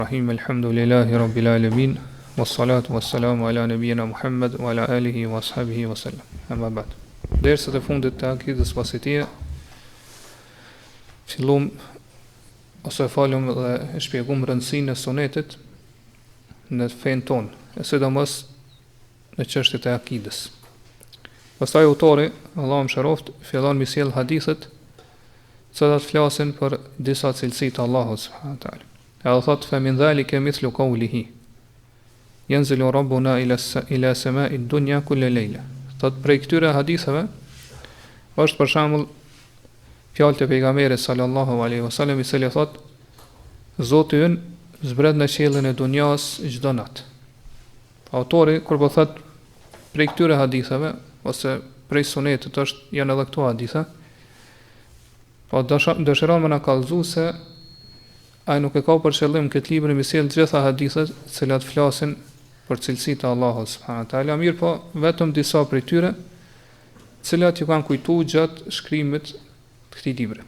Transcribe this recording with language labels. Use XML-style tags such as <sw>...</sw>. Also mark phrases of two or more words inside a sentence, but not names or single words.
<ar>رحيم، الحمد لله رب العالمين، والصلاة والسلام على نبينا محمد وعلى آله وأصحابه وسلم. أما بعد.</ar> <sq>Dersat e fundit të Akidës Uasitije fillum ose falum dhe e shpjegum rëndësinë e sunetit në fen ton, e sidomos në çështjet e akidës. Pastaj autori, Allahu mëshiroft, fillon me sjell hadithet që flasin për disa cilësi të Allahut</sq> <ar>سبحانه وتعالى.</ar> <sq>Edhe thot,</sq> <ar>فمن ذلك مثل قوله ينزل ربنا إلى السماء الدنيا كل ليلة.</ar> <sq>Thot, prej këtyre haditheve është për shembull fjalët e pejgamberit</sq> <ar>صلى الله عليه وسلم,</ar> <sq>i cili thot, Zoti ynë zbret në qiellin e dunjas çdo natë. Autori kur po thot prej këtyre haditheve ose prej sunetit janë edhe këto hadithe, po dëshiron me na kallëzu se ai nuk e ka për qëllim këtë libër me sjell të gjitha hadithet të cilat flasin për cilësitë e Allahut</sq> <ar>سبحانه وتعالى,</ar> <sq>mirë po vetëm disa prej tyre, të cilat ju kanë kujtuar gjatë shkrimit të këtij libri.</sq>